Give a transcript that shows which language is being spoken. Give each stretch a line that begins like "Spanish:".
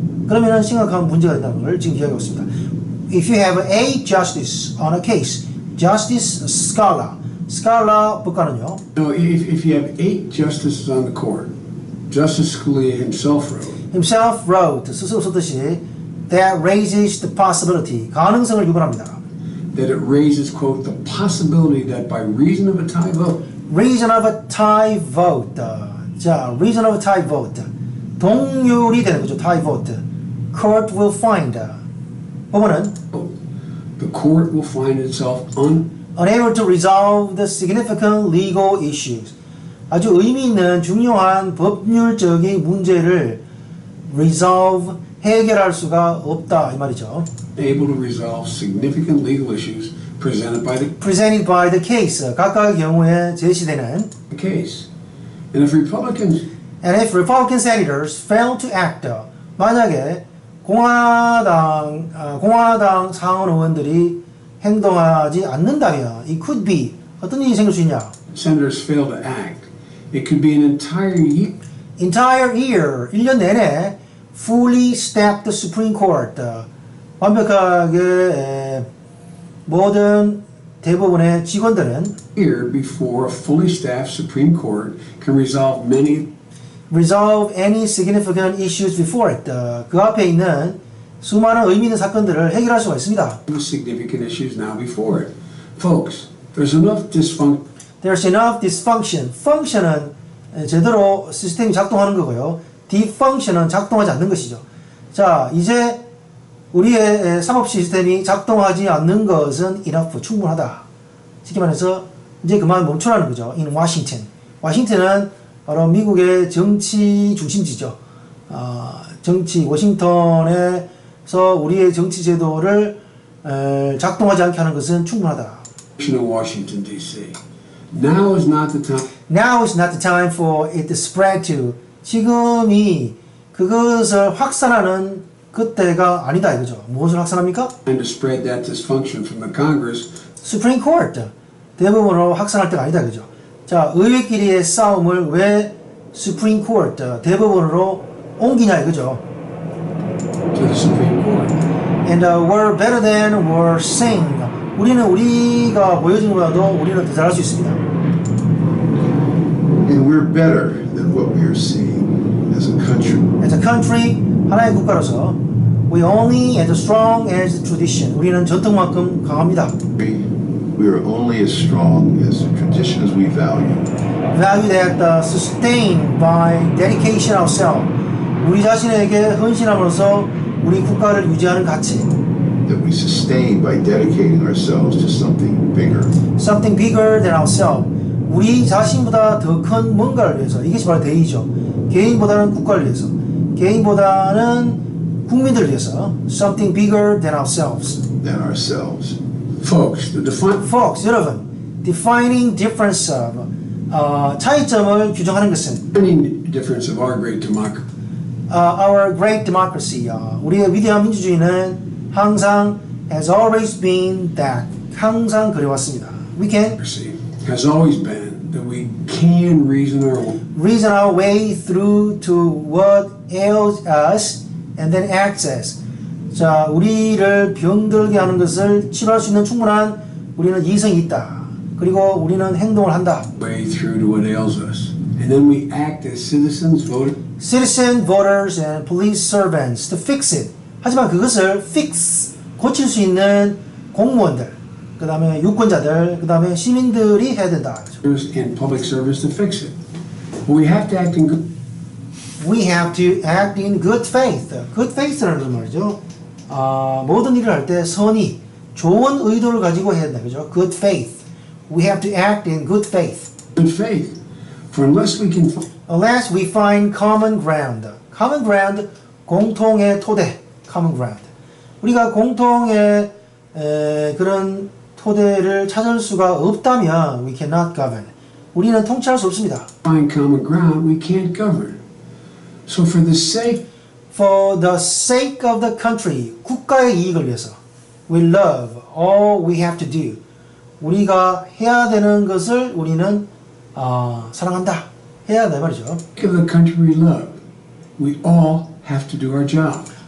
Korean: 그러면 심각한 문제가 된다는 걸 지금 기억하고 있습니다.
English: If you have a justice on a case, justice scholar, scholar
Korean: 법관은요.
English: No, if you have 8 justices on the court, Justice Scalia himself wrote,
Korean: 스스로 썼듯이,
English: that raises the possibility,
Korean: 가능성을 유발합니다.
English: That it raises, quote, the possibility that by reason of a tie vote. Reason of a tie vote. 자, reason of a tie vote.
Korean: 동률이 되는 거죠,
English: tie vote. Court will find.
Korean: 법원은
English: the court will find itself unable to resolve the significant legal issues.
Korean: 아주 의미 있는 중요한 법률적인 문제를 resolve, 해결할 수가 없다 이 말이죠.
English: Able to resolve significant legal issues presented by the case.
Korean: 각각의 경우에 제시되는
English: case. And if Republican senators fail to act,
Korean: 만약에 공화당 상원 의원들이 행동하지 않는다면
English: it could be
Korean: 어떤 일이 생길 수 있냐?
English: Senators fail to act. It could be an entire year,
Korean: 1년 내내
English: fully staffed Supreme Court,
Korean: 완벽하게 모든 대법원의 직원들은
English: year before a fully staffed Supreme Court can resolve any significant issues before it.
Korean: 그 앞에 있는 수많은 의미 있는 사건들을 해결할 수가 있습니다.
English: Significant issues now before it. Folks, There's enough dysfunction. There's enough dysfunction.
Korean: function은 제대로 시스템이 작동하는 거고요. defunction은 작동하지 않는 것이죠. 자, 이제 우리의 사법 시스템이 작동하지 않는 것은 enough, 충분하다. 쉽게 말해서 이제 그만 멈추라는 거죠.
English: In Washington.
Korean: 워싱턴은 바로 미국의 정치 중심지죠. 정치 워싱턴에서 우리의 정치 제도를 작동하지 않게 하는 것은 충분하다.
English: Washington D.C. Now is not the time. Now is not the time for it to spread to.
Korean: 지금이 그것을 확산하는 그때가 아니다 이거죠. 무엇을 확산합니까?
English: And to spread that dysfunction from the Congress. Supreme Court.
Korean: 대법원으로 확산할 때가 아니다 이거죠. 자, 의회끼리의 싸움을 왜 Supreme Court, 대법원으로 옮기냐 이거죠.
English: To the Supreme Court. And we're better than we're saying.
Korean: 우리는 우리가 보여준 것보다도 우리는 더 잘할 수 있습니다.
English: And we're better than what we are seeing as a country. As a country,
Korean: 하나의 국가로서
English: we only as strong as tradition.
Korean: 우리는 전통만큼 강합니다.
English: We are only as strong as the traditions we value. Value that sustained by dedication ourselves.
Korean: 우리 자신에게 헌신함으로써 우리 국가를 유지하는 가치.
English: That we sustain by dedicating ourselves to something bigger. Something bigger than ourselves.
Korean: 우리 자신보다 더 큰 뭔가를 위해서. 이것이 바로 대의죠. 개인보다는 국가를 위해서. 개인보다는 국민들을 위해서.
English: Something bigger than ourselves. Than ourselves. Folks,
Korean: 여러분,
English: defining difference of
Korean: 차이점을 규정하는 것은
English: defining difference of our great democracy. Our great democracy.
Korean: 우리의 위대한 민주주의는 항상
English: has always been that.
Korean: 항상 그래왔습니다.
English: We can has always been that we can reason our way through to what ails us and then acts as.
Korean: 자, 우리를 병들게 하는 것을 치료할 수 있는 충분한 우리는 이성이 있다. 그리고 우리는 행동을 한다.
English: Way through to what ails us. And then we act as citizens, voters, and police servants to fix it.
Korean: 하지만 그것을 fix, 고칠 수 있는 공무원들, 그 다음에 유권자들, 그 다음에 시민들이 해야 된다.
English: And public service to fix it. But we have to act in good. We have to act in good faith. Good faith라는 말이죠.
Korean: 모든 일을 할 때 선의, 좋은 의도를 가지고 해야 된다.
English: 그죠? Good faith. We have to act in good faith. Good faith. For unless we find common ground. Common ground,
Korean: 공통의 토대. Common ground. 우리가 공통의 그런 토대를 찾을 수가 없다면
English: we cannot govern.
Korean: 우리는 통치할 수 없습니다.
English: Find common ground, we can't govern. So for the sake of the country,
Korean: 국가의 이익을 위해서,
English: we love all we have to do.
Korean: 우리가 해야 되는 것을 우리는 사랑한다. 해야 된다 말이죠.
English: Of the country we love, we all have to do our job.